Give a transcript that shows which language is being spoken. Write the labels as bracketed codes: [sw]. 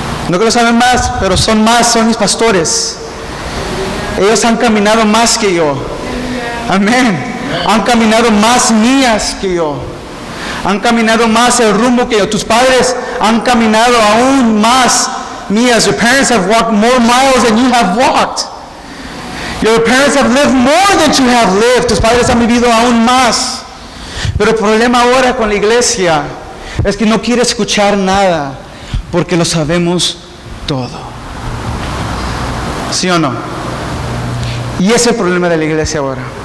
[es] No que lo saben más, pero son mis pastores. Ellos han caminado más que yo. Amén. Han caminado más millas que yo. Han caminado más el rumbo que yo. Tus padres han caminado aún más millas. [en] Your parents have walked more miles than you have walked. Your parents have lived more than you have lived. [es] Tus padres han vivido aún más. Pero el problema ahora con la iglesia es que no quiere escuchar nada, porque lo sabemos todo. ¿Sí o no? Y ese es el problema de la iglesia ahora.